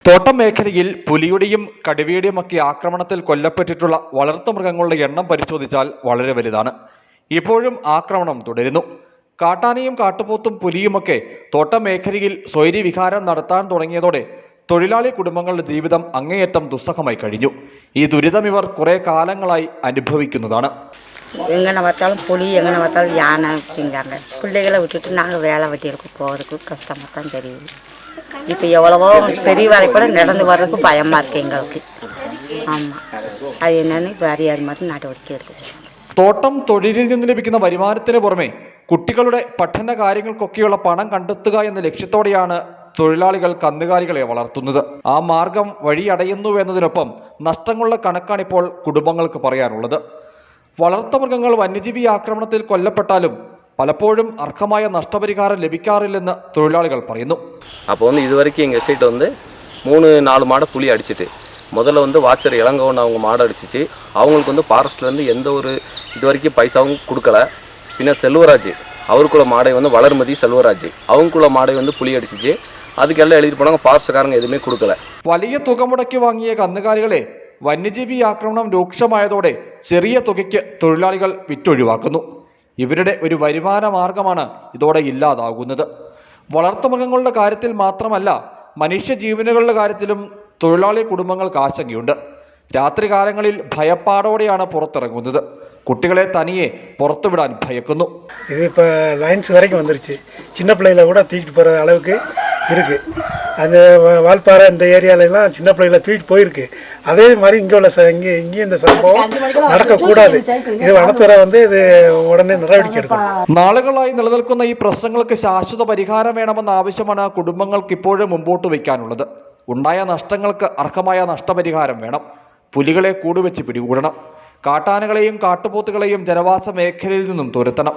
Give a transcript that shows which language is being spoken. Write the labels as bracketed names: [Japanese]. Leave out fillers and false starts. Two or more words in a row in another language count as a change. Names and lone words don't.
[Malayalam] തോട്ടം മേഖലയിൽ പുലിയുടെയും കടുവയുടെയുമൊക്കെ ആക്രമണത്തിൽ കൊല്ലപ്പെട്ടിട്ടുള്ള വളർത്തുമൃഗങ്ങളുടെ എണ്ണം പരിശോധിച്ചാൽ വളരെ വലുതാണ്. ഇപ്പോഴും ആക്രമണം തുടരുന്നു. കാട്ടാനയും കാട്ടുപോത്തും പുലിയുമൊക്കെ തോട്ടം മേഖലയിൽ സ്വൈര്യവിഹാരം നടത്താൻ തുടങ്ങിയതോടെ തൊഴിലാളി കുടുംബങ്ങളുടെ ജീവിതം അങ്ങേയറ്റം ദുസ്സഹമായി കഴിഞ്ഞു. ഈ ദുരിതം ഇവർ കുറെ കാലങ്ങളായി അനുഭവിക്കുന്നതാണ്. [Tamil] எங்கே பார்த்தாலும் புலி, எங்கே பார்த்தாலும் யானை அப்படிங்கிறாங்க. பிள்ளைகளை விட்டுட்டு நாங்கள் வேலை வெட்டிகளுக்கு போகிறதுக்கு கஷ்டமாக தான் தெரியுது. இப்போ எவ்வளவோ பெரிய வேலை கூட நடந்து வர்றதுக்கு பயமாக இருக்குது எங்களுக்கு. ஆமாம், அது என்னன்னு இப்போ அறியாத மாதிரி [Malayalam] നടപടിക്ക് എടുക്കും. തോട്ടം തൊഴിലിൽ നിന്ന് ലഭിക്കുന്ന വരുമാനത്തിന് പുറമെ കുട്ടികളുടെ പഠന കാര്യങ്ങൾക്കൊക്കെയുള്ള പണം കണ്ടെത്തുക എന്ന ലക്ഷ്യത്തോടെയാണ് തൊഴിലാളികൾ കന്നുകാലികളെ വളർത്തുന്നത്. ആ മാർഗം വഴിയടയുന്നുവെന്നതിനൊപ്പം നഷ്ടങ്ങളുടെ കണക്കാണിപ്പോൾ കുടുംബങ്ങൾക്ക് പറയാനുള്ളത്. വളർത്തുമൃഗങ്ങൾ വന്യജീവി ആക്രമണത്തിൽ കൊല്ലപ്പെട്ടാലും പലപ്പോഴും അർഹമായ നഷ്ടപരിഹാരം ലഭിക്കാറില്ലെന്ന് തൊഴിലാളികൾ പറയുന്നു. [Tamil] അപ്പോൾ ഇതുവரைக்கும் எங்கள் சைட்டு 3-4 மாடை புலி அடிச்சிட்டு முதல்ல வாச்சர் இளங்கவன் அவங்க மாடை அடிச்சிச்சு. அவங்களுக்கு ஃபாரஸ்ட்லேருந்து எந்த ஒரு இது வரைக்கும் பைசாவும் கொடுக்கல. பின்ன செல்வராஜ் அவருக்குள்ள மாடை வளர்மதி செல்வராஜ் அவங்களுக்குள்ள மாடை புலி அடிச்சிச்சு. அதுக்கெல்லாம் எழுதிட்டு போனாங்க. ஃபாரஸ்ட்காரங்க எதுவுமே കൊടുക്കല. [Malayalam] വലിയ തുക മുടക്കി വാങ്ങിയ കന്നുകാലികളെ വന്യജീവി ആക്രമണം രൂക്ഷമായതോടെ ചെറിയ തുകയ്ക്ക് തൊഴിലാളികൾ വിറ്റൊഴിവാക്കുന്നു. ഇവരുടെ ഒരു വരുമാന മാർഗമാണ് ഇതോടെ ഇല്ലാതാകുന്നത്. വളർത്തുമൃഗങ്ങളുടെ കാര്യത്തിൽ മാത്രമല്ല, മനുഷ്യജീവനുകളുടെ കാര്യത്തിലും തൊഴിലാളി കുടുംബങ്ങൾക്ക് ആശങ്കയുണ്ട്. രാത്രികാലങ്ങളിൽ ഭയപ്പാടോടെയാണ് പുറത്തിറങ്ങുന്നത്. കുട്ടികളെ തനിയെ പുറത്തുവിടാൻ ഭയക്കുന്നു. [Tamil] ഇതിപ്പോൾ ലൈൻസ് വரைக்கும் வந்துருச்சு. சின்ன பிள்ளைகளை கூட தூக்கிட்டு போகிற அளவுக்கு இருக்குது. அந்த வால்பாறை இந்த ஏரியாலெல்லாம் சின்ன பிள்ளைகளை தூக்கிட்டு போயிருக்கு. அதே மாதிரி இங்கே உள்ள இங்கேயும் இந்த சம்பவம் നടക്കக்கூடாது. [Malayalam] ഇത് വനത്തുറ ഇത് ഉടനെ നടപടിക്ക് എടുക്കണം. നാളുകളായി നിലനിൽക്കുന്ന ഈ പ്രശ്നങ്ങൾക്ക് ശാശ്വത പരിഹാരം വേണമെന്ന ആവശ്യമാണ് കുടുംബങ്ങൾക്ക് ഇപ്പോഴും മുമ്പോട്ട് വയ്ക്കാനുള്ളത്. ഉണ്ടായ നഷ്ടങ്ങൾക്ക് അർഹമായ നഷ്ടപരിഹാരം വേണം. പുലികളെ കൂടുവെച്ച് പിടികൂടണം. കാട്ടാനകളെയും കാട്ടുപോത്തുകളെയും ജനവാസ മേഖലയിൽ നിന്നും തുരത്തണം.